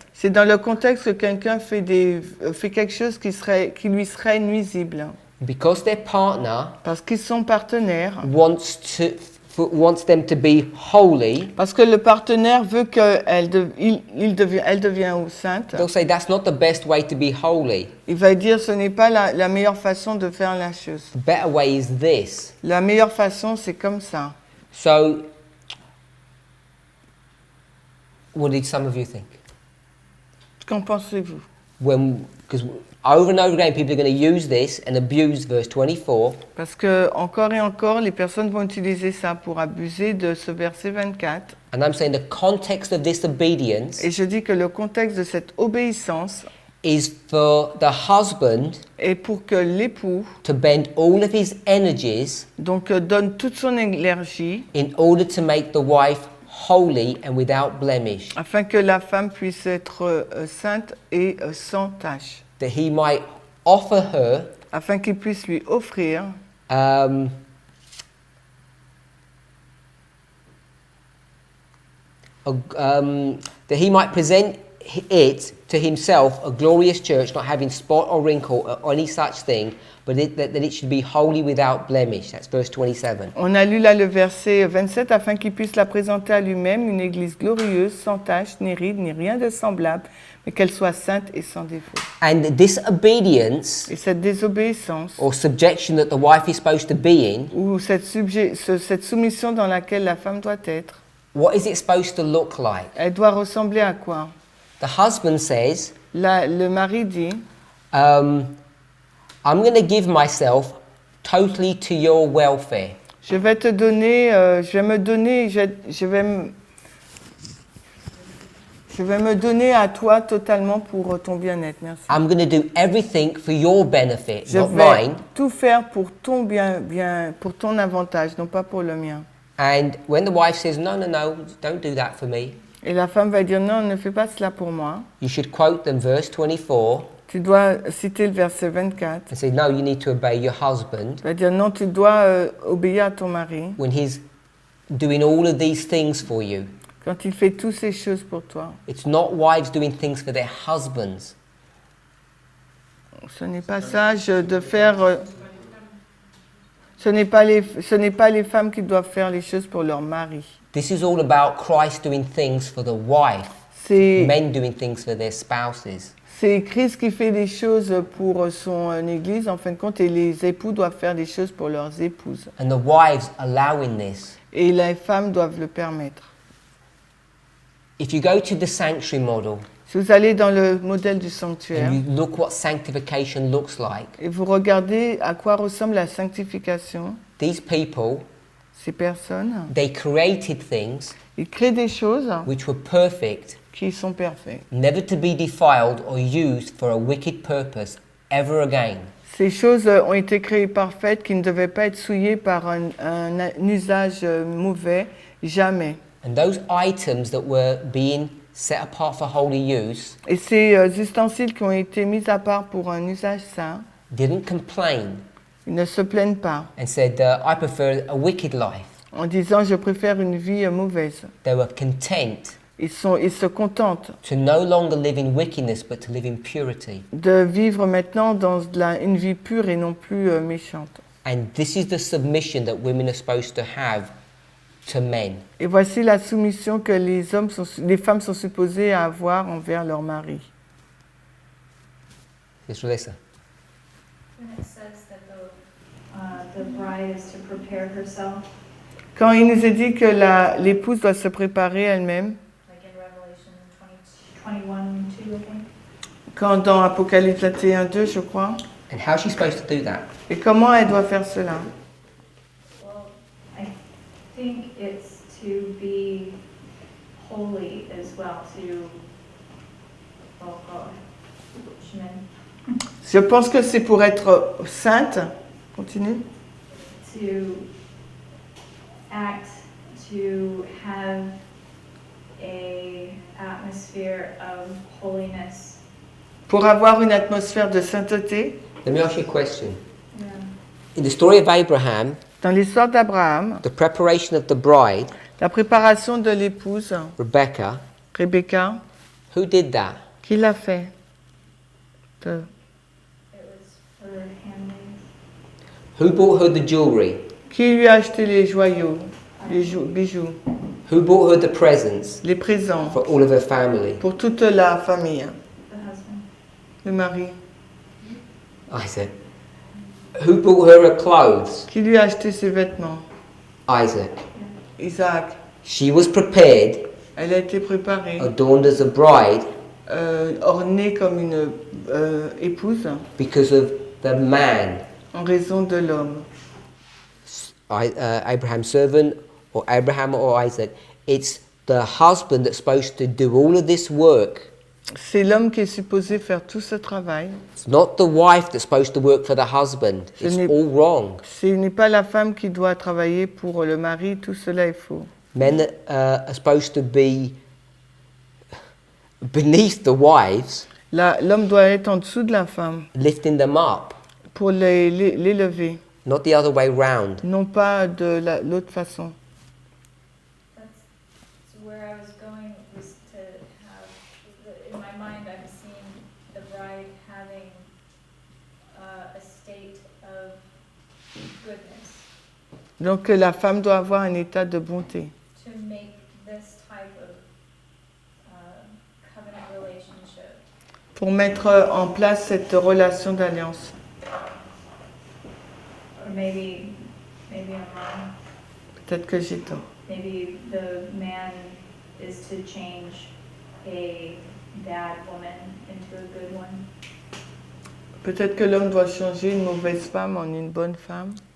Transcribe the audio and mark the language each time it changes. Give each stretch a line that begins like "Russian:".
French: c'est dans le contexte que quelqu'un fait quelque chose qui lui serait nuisible.
English: Because their partner
French: Parce qu'ils sont partenaires,
English: wants them to be holy,
French: parce que le partenaire veut qu'elle devienne sainte.
English: they'll say that's not the best way to be holy.
French: Il va dire ce n'est pas la meilleure façon de faire la chose.
English: The better way is this.
French: La meilleure façon, c'est comme ça.
English: So, what did some of you think?
French: Qu'en pensez-vous?
English: Because over and over again, people are going to use this and abuse verse 24.
French: Parce que encore et encore, les personnes vont utiliser ça pour abuser de ce verset 24.
English: And I'm saying the context of this obedience
French: Et je dis que le contexte de cette obéissance
English: is for the husband
French: est pour que l'époux
English: to bend all of his energies
French: donc donne toute son énergie
English: in order to make the wife holy and without blemish,
French: afin que la femme puisse être sainte et sans tache,
English: that he might offer her
French: afin qu'il puisse lui offrir
English: that he might present it to himself a glorious church, not having spot or wrinkle or any such thing, but that it should be holy without blemish. That's verse 27.
French: On a lu là le verset 27, afin qu'il puisse la présenter à lui-même une église glorieuse, sans tache, ni ride, ni rien de semblable, mais qu'elle soit sainte et sans défaut.
English: And this obedience
French: Et cette désobéissance,
English: or subjection that the wife is supposed to be in,
French: ou cette soumission dans laquelle la femme doit être,
English: what is it supposed to look like?
French: elle doit ressembler à quoi?
English: The husband says,
French: Le mari dit,
English: I'm going to give myself totally to your welfare.
French: je vais te donner, je vais me donner, je vais me... Je vais me donner à toi totalement pour ton bien-être. Merci.
English: I'm going to do everything for your benefit,
French: Je
English: not
French: vais
English: mine.
French: tout faire pour ton bien, pour ton avantage, non pas pour le mien.
English: And when the wife says, no, no, no, don't do that for me,
French: Et la femme va dire non, ne fais pas cela pour moi.
English: you should quote them verse 24
French: Tu dois citer le verset 24.
English: and say, no, you need to obey your husband
French: Tu vas dire non, tu dois obéir à ton mari
English: when he's doing all of these things for you.
French: quand il fait toutes ces choses pour toi.
English: It's not wives doing things for their husbands.
French: Ce n'est pas sage de faire. Ce n'est pas les femmes qui doivent faire les choses pour leur mari.
English: This is all about Christ doing things for the wife,
French: C'est
English: men doing things for their spouses.
French: c'est Christ qui fait des choses pour son église, en fin de compte, et les époux doivent faire des choses pour leurs épouses.
English: And the wives allowing this.
French: Et les femmes doivent le permettre.
English: If you go to the sanctuary model
French: Si vous allez dans le modèle du sanctuaire
English: and you look what sanctification looks like,
French: et vous regardez à quoi ressemble la sanctification,
English: these people,
French: ces personnes,
English: they created things
French: ils créent des choses
English: which were perfect,
French: qui sont parfaites.
English: never to be defiled or used for a wicked purpose ever again.
French: Ces choses ont été créées parfaites qui ne devaient pas être souillées par un usage mauvais, jamais.
English: And those items that were being set apart for holy use
French: Et ces ustensiles qui ont été mis à part pour un usage saint,
English: didn't complain
French: ils ne se plaignent pas
English: and said, I prefer a wicked life.
French: en disant je préfère une vie mauvaise.
English: They were content
French: Ils se contentent
English: to no longer live in wickedness but to live in purity.
French: de vivre maintenant dans une vie pure et non plus méchante.
English: And this is the submission that women are supposed to have to men.
French: Et voici la soumission que les femmes sont supposées à avoir envers leur mari.
English: Yes, Melissa. When it says that the bride is to prepare herself,
French: Quand il nous est dit que l'épouse doit se préparer elle-même,
English: like in Revelation 21:2, I think.
French: quand dans Apocalypse 21:2, je crois,
English: And how's she supposed to do that?
French: et comment elle doit faire cela?
English: Well, I think it's to be holy as well, oh God, Shimon,
French: Je pense que c'est pour être sainte.
English: Continue. to act, to have a atmosphere of holiness.
French: Pour avoir une atmosphère de sainteté.
English: Let me ask you a question. Yeah. In the story of Abraham,
French: Dans l'histoire d'Abraham,
English: the preparation of the bride,
French: la préparation de l'épouse,
English: Rebecca,
French: Rebecca,
English: who did that?
French: qui l'a fait?
English: It was for handmaids. Who bought her the jewelry?
French: Qui lui a acheté les joyaux, les bijoux,
English: Who bought her the presents
French: les présents
English: for all of her family?
French: pour toute la famille?
English: The husband.
French: Le mari.
English: Isaac. Who bought her her clothes?
French: Qui lui a acheté ses vêtements?
English: Isaac.
French: Isaac.
English: She was prepared,
French: Elle a été préparée,
English: adorned as a bride,
French: ornée comme une épouse
English: because of the man,
French: en raison de l'homme.
English: Abraham's servant, or Abraham or Isaac. It's the husband that's supposed to do all of this work.
French: C'est l'homme qui est supposé faire tout ce travail.
English: It's not the wife that's supposed to work for the husband. It's all wrong.
French: Ce n'est pas la femme qui doit travailler pour le mari, tout cela est faux.
English: Men that are supposed to be beneath the wives,
French: L'homme doit être en dessous de la femme
English: lifting them up,
French: pour l'élever,
English: not the other way round.
French: non pas de l'autre façon.
English: That's so where I was going was to have, in my mind, I'm seeing the bride having a state of goodness
French: Donc la femme doit avoir un état de bonté
English: to make this type of covenant relationship.
French: pour mettre en place cette relation d'alliance.
English: Or maybe I'm wrong.
French: Peut-être que j'ai tort.
English: Maybe the man is to change a bad woman into a good one.
French: Peut-être que l'homme doit changer une mauvaise femme en une bonne femme.